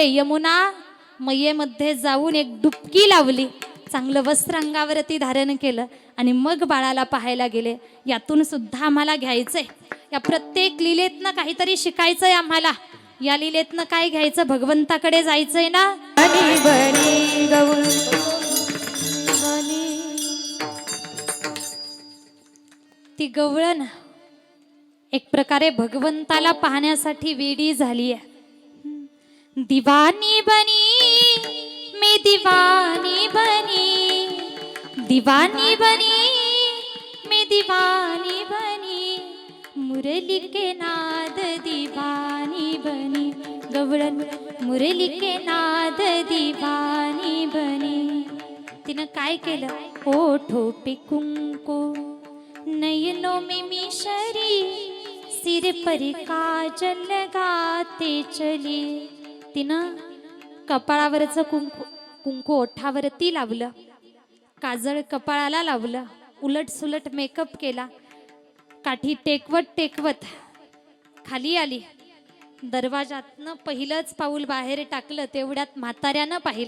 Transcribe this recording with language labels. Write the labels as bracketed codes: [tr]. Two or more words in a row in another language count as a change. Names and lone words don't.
[mr] यमुना मैयेमध्ये जाऊन एक डुबकी लावली, चांगलं वस्त्र अंगावरती धारण केलं आणि मग बाळाला पाहायला गेले. यातून सुद्धा आम्हाला घ्यायचंय, या प्रत्येक लीलेतनं काहीतरी शिकायचंय आम्हाला. या लीलेतनं काय घ्यायचं? भगवंताकडे जायचंय ना. [hi] बनी बनी गवळ बनी. [mr] ती गवळण एक प्रकारे भगवंताला पाहण्यासाठी वेडी झाली आहे. [hi] दीवानी बनी मैं दीवानी बनी, दीवानी बनी मैं दीवानी बनी, मुरली के नाद दीवानी बनी. गवळण मुरली के नाद दीवानी बनी. [mr] तिनं काय केलं? [hi] ओठों पे कुंकू, नयनों में मिशरी, सिर पर काजल लगाते चली. [mr] तिनं कपाळावरचं कुंकू ओठावरती लावलं, काजळ कपाळाला लावलं, उलट सुलट मेकअप केला, काठी टेकवत टेकवत खाली आली. दरवाजातनं पहिलंच पाऊल बाहेर टाकलं, तेवढ्यात म्हाताऱ्यानं पाहिलं.